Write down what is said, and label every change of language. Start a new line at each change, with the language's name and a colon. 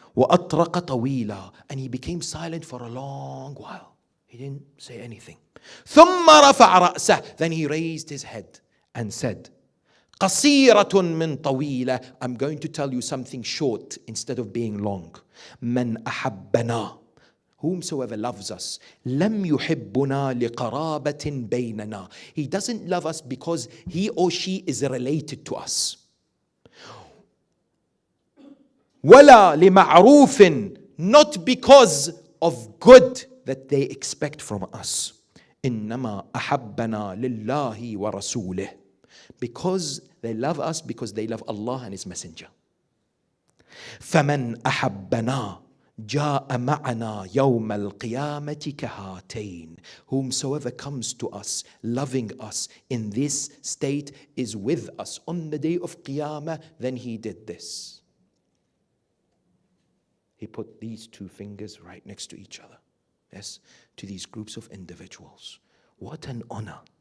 Arabic: وَأَطْرَقَ طَوِيلًا.
English: And he became silent for a long while. He didn't say anything.
Arabic: ثُمَّ رَفَعَ رَأْسَهُ.
English: Then he raised his head and said,
Arabic: قَصِيرَةٌ مِّن طَوِيلًا.
English: I'm going to tell you something short instead of being long.
Arabic: مَنْ أَحَبَّنَا.
English: Whomsoever loves us,
Arabic: لَمْ يُحِبُّنَا لِقَرَابَةٍ بَيْنَنَا.
English: He doesn't love us because he or she is related to us.
Arabic: وَلَا لِمَعْرُوفٍ.
English: Not because of good that they expect from us.
Arabic: إِنَّمَا أَحَبَّنَا لِلَّهِ وَرَسُولِهِ.
English: Because they love us, because they love Allah and His Messenger.
Arabic: فَمَنْ أَحَبَّنَا جاء معنا يوم القيامة كهاتين.
English: Whomsoever comes to us, loving us in this state, is with us on the day of Qiyamah. Then he did this. He put these two fingers right next to each other. Yes, to these groups of individuals. What an honor.